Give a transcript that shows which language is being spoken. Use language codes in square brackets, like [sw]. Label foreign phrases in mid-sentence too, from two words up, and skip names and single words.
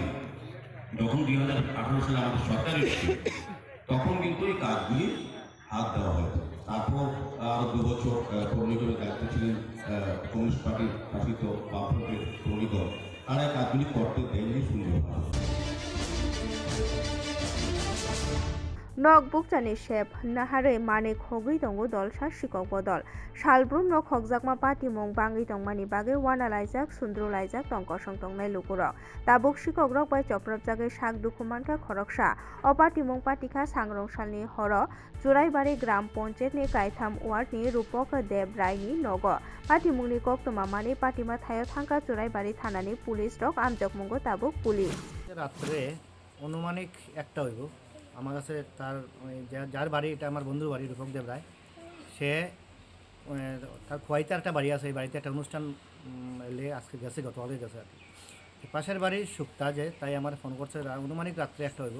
[bn] যখন 2018 সালে আমাদের সরকার এসেছে তখন কিন্তু এই কাজগুলি হাত দেওয়া হয়েছে। তারপর আরও 2 বছর পৌর নিগমের দায়িত্ব ছিলেন [en] communist party-r [bn] শাসিত বামফ্রন্টের পৌর নিগম, তারা এই কাজগুলি করতে দেয়নি সুন্দরভাবে। [trp] nok bukchani shep nahare mane khogui tongo dol sa sikok bodol salbrum no khokjakma party mong bangi tongmani bage wanalaijak sundrulaijak tongko songtongnai lukurok tabuk sikok rok bai choprapjage sak dukumanka khoroksa o party mong patika sangrongsalni horo Churaibari gram panchayat ni kaitham ward ni Rupok Dev Rai ni nogo party mungni koktoma mani party ma thayo thangka Churaibari thana ni police rok amjok mungo tabuk police [bn] রাত্রে অনুমানিক একটা হইব আমার কাছে তার যার বাড়ি, এটা আমার বন্ধুর বাড়ি রূপক দেব রায়, সে তার খোয়াইতে একটা বাড়ি আছে, এই বাড়িতে একটা অনুষ্ঠান এলে আজকে গেছে, গতকালে গেছে আর কি। পাশের বাড়ির শুক্তা যে, তাই আমার ফোন করছে অনুমানিক রাত্রে একটা হইব।